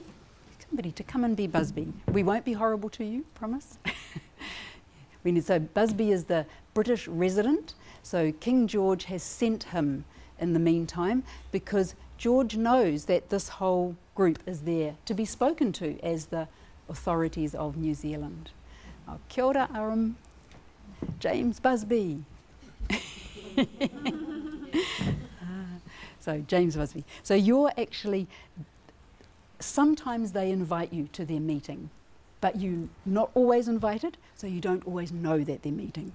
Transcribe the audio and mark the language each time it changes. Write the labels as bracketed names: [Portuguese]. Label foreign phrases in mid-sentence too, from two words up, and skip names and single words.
[English] Somebody to come and be Busby. We won't be horrible to you, promise. So Busby is the British resident, so King George has sent him in the meantime because George knows that this whole group is there to be spoken to as the authorities of New Zealand. [Māori] Oh, kia ora, [English] Aram. James Busby. So James Busby. So you're actually, sometimes they invite you to their meeting, but you're not always invited, so you don't always know that they're meeting.